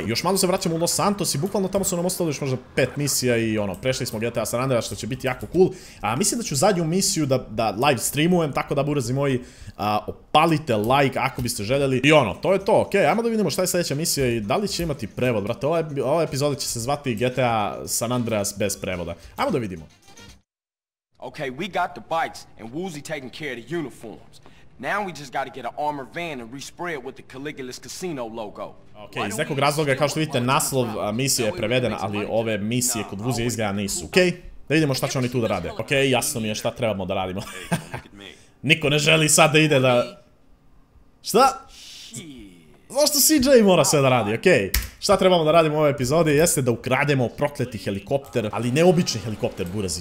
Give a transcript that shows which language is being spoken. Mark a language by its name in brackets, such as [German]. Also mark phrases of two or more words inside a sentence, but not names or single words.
[Serbian] Još malo se vraćamo u Los Santos i bukvalno tamo su nam ostali još možda 5 misija i prešli smo GTA San Andreas, što će biti jako cool. Mislim da ću zadnju misiju da live streamujem, tako da burazi moji, opalite like ako biste željeli. I to je to, okej, ajmo da vidimo šta je sljedeća misija i da li će imati prevod, brate, ova epizoda će se zvati GTA San Andreas bez prevoda. Ajmo da vidimo. [English] Okay, we got the bikes and Woozy taking care of the uniforms. Now we just gotta get an armored van and respray it with the Caligula's Casino logo. [Serbian] Okej, iz nekog razloga, kao što vidite, naslov misije je preveden, ali ove misije kod Vuzija izgleda nisu. Okej, da vidimo šta će oni tu da rade. Okej, jasno mi je šta trebamo da radimo. Niko ne želi sad da ide da... Šta? Zašto CJ mora sve da radi, okej. Šta trebamo da radimo u ovoj epizodi jeste da ukrademo prokleti helikopter, ali ne obični helikopter, burazi.